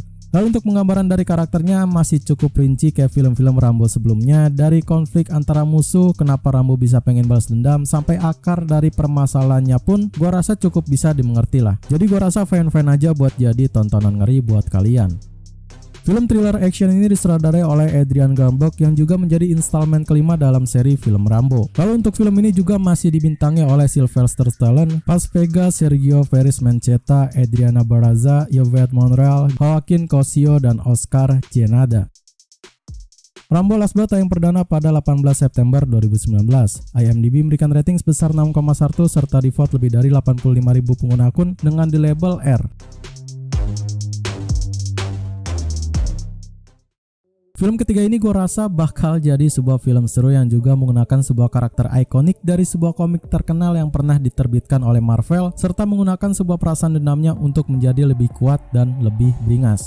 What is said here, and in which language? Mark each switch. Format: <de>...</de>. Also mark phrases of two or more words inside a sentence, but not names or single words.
<id>Lalu untuk penggambaran dari karakternya masih cukup rinci kayak film-film Rambo sebelumnya, dari konflik antara musuh, kenapa Rambo bisa pengen balas dendam, sampai akar dari permasalahannya pun gua rasa cukup bisa dimengerti lah. Jadi gua rasa fine-fine aja buat jadi tontonan ngeri buat kalian. Film thriller action ini disutradarai oleh Adrian Gambok yang juga menjadi installment kelima dalam seri film Rambo. Lalu untuk film ini juga masih dibintangi oleh Sylvester Stallone, Paz Vega, Sergio Ferris Mencheta, Adriana Barraza, Yvette Monreal, Joaquin Cosio, dan Oscar Gienada. Rambo Last Blood tayang perdana pada 18 September 2019. IMDb memberikan rating sebesar 6,1 serta</id> <en>di-vote</en> <id>lebih dari 85.000 pengguna akun dengan di label R. Film ketiga ini gue rasa bakal jadi sebuah film seru yang juga menggunakan sebuah karakter ikonik dari sebuah komik terkenal yang pernah diterbitkan oleh Marvel serta menggunakan sebuah perasaan dendamnya untuk menjadi lebih kuat dan lebih beringas.</id>